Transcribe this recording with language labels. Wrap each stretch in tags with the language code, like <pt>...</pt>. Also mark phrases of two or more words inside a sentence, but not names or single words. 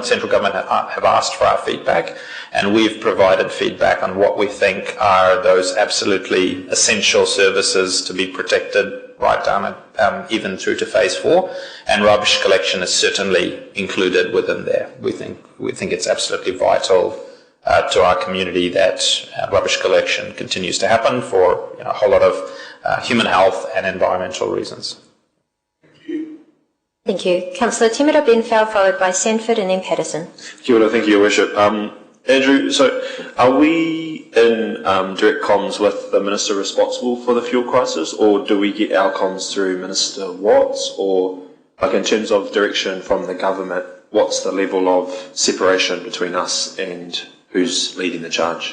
<en>Central government have asked for our feedback, and we've provided feedback on what we think are those absolutely essential services to be protected right down even through to phase 4, and rubbish collection is certainly included within there. We think it's absolutely vital to our community that rubbish collection continues to happen for a whole lot of human health and environmental reasons. Thank you. Councillor Timida Benfeld, followed by Sanford and then Patterson.</en> <mi>Kia ora,</mi> <en>thank you, Your Worship. Andrew, so are we in direct comms with the Minister responsible for the fuel crisis, or do we get our comms through Minister Watts, or like in terms of direction from the government, what's the level of separation between us and who's leading the charge?</en>